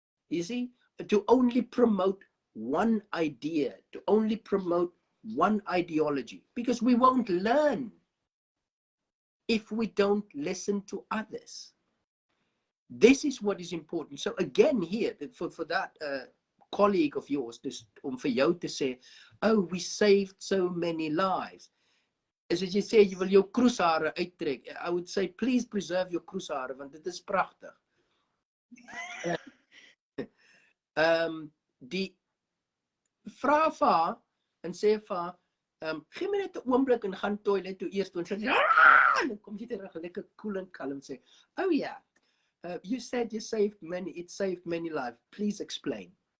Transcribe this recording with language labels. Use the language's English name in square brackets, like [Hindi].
[English] You see, to only promote one idea, to only promote one ideology, because we won't learn if we don't listen to others. This is what is important. So again here, for that colleague of yours, [Afrikaans] vir jou te sê, [English] oh, we saved so many lives. [Afrikaans] As jy sê, jy wil jou kroeshare uittrek. [English] I would say, please preserve your kroeshare, [Afrikaans] want dit is pragtig. Die vra vir haar en sê vir haar, gee my net 'n oomblik en gaan toilet toe eers toe en sê, en dan kom jy terug lekker cool en kalm en sê, [English] oh yeah, you said it saved many lives. Please explain.